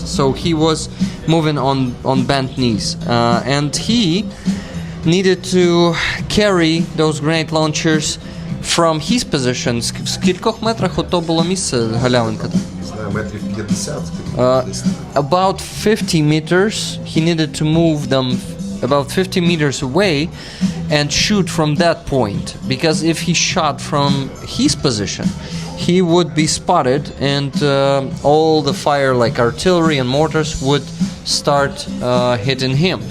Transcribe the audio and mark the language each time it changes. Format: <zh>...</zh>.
<en>So he was moving on bent knees, and he needed to carry those grenade launchers from his position.</en> <uk>В скількох метрах ото було місце, галявинка? Метрів 50.</uk> <en>About 50 meters. He needed to move them about 50 meters away and shoot from that point, because if he shot from his position, he would be spotted, and all the fire, like artillery and mortars, would start hitting him.</en>